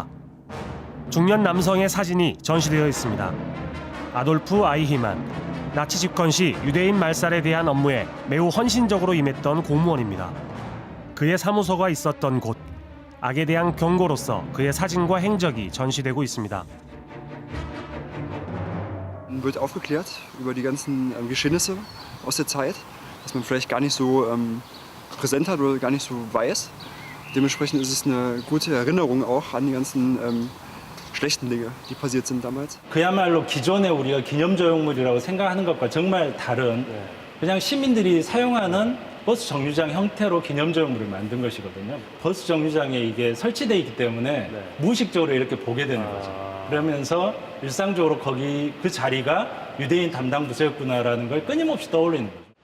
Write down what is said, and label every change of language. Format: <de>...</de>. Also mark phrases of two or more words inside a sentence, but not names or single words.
<ko>중년 남성의 사진이 전시되어 있습니다. 아돌프 아이히만, 나치 집권 시 유대인 말살에 대한 업무에 매우 헌신적으로 임했던 공무원입니다. 그의 사무소가 있었던 곳, 악에 대한 경고로서 그의 사진과 행적이 전시되고 있습니다.</ko> <de>Wird aufgeklärt über die ganzen Geschehnisse aus der Zeit, was man vielleicht gar nicht so präsent hat oder gar nicht so weiß. Dementsprechend ist es eine gute Erinnerung auch an die ganzen schlechten Dinge, die passiert sind damals.</de> <ko>그야말로 기존에 우리가 기념조형물이라고 생각하는 것과 정말 다른 그냥 시민들이 사용하는 버스 정류장 형태로 기념조형물을 만든 것이거든요. 버스 정류장에 이게 설치되어 있기 때문에 무의식적으로 이렇게 보게 되는 거죠. 그러면서 일상적으로 거기 그 자리가 유대인 담당 부서였구나라는 걸 끊임없이 떠올리는 거죠.</ko>